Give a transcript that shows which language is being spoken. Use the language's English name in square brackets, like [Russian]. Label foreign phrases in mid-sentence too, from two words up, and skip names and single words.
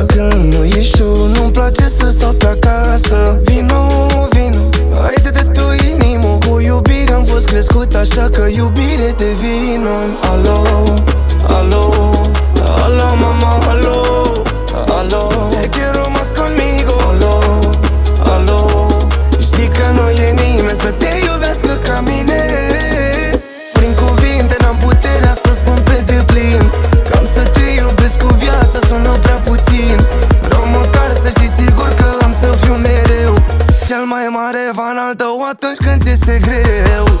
[Romanian] Când nu ești tu, nu-mi place să stau pe acasă. Vino, haide de tu inimă. Cu iubire am fost crescut, așa că iubire de vino. Alo, mama, alo, [Spanish] te quiero más conmigo. [Romanian] Alo, știi că nu e nimeni să te iubească ca mine. Prin cuvinte n-am puterea să spun pe deplin că am să te iubesc cu viața, sună prea puțin. Vreau măcar să știi sigur că am să fiu mereu cel mai mare fan al tău atunci când ți este greu.